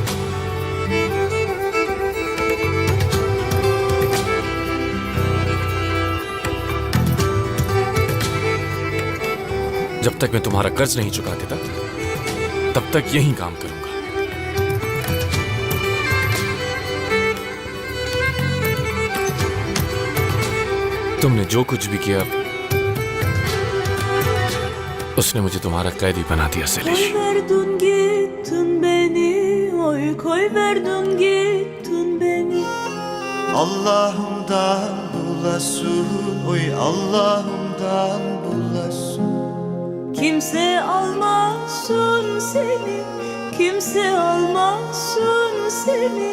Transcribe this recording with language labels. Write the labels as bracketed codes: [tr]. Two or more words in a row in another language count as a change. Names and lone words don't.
[hi] जब तक मैं तुम्हारा कर्ज नहीं चुका देता तब तक यही काम करूंगा। तुमने जो कुछ भी किया उसने मुझे तुम्हारा कैदी बना दिया सैलिश। [tr] Koyverdin gittin beni, oy koyverdin gittin beni. Allah'ımdan bulasın, oy Allah'ımdan bulasın. Kimse almasın seni, kimse almasın seni.